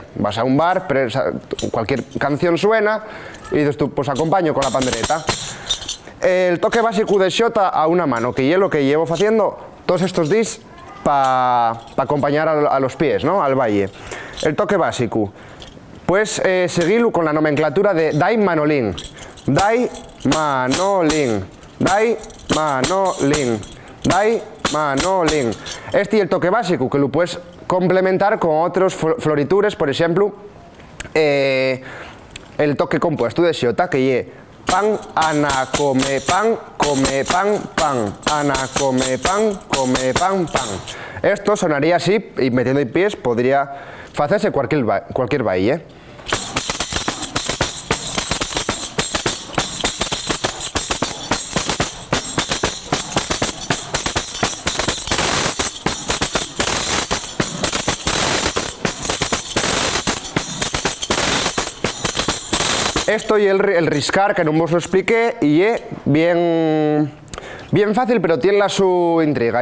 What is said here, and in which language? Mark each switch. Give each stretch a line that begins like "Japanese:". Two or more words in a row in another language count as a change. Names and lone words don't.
Spanish: Vas a un bar, cualquier canción suena y dices tú, pues acompaño con la pandereta. El toque básico de xota a una mano, que es lo que llevo haciendo todos estos días para acompañar a los pies, ¿no? Al valle. El toque básico, pues seguirlo con la nomenclatura de dai manolín, dai manolín, dai manolín, dai manolín. Este es el toque básico, que lo puedes complementar con otros floritures, por ejemplo, el toque compuesto de xota, que es pan, ana, come, pan, pan, ana, come, pan, pan. Esto sonaría así, y metiendo en pies podría hacerse cualquier baile. Esto y el riscar, que no os lo expliqué, y es bien fácil, pero tiene la su intriga.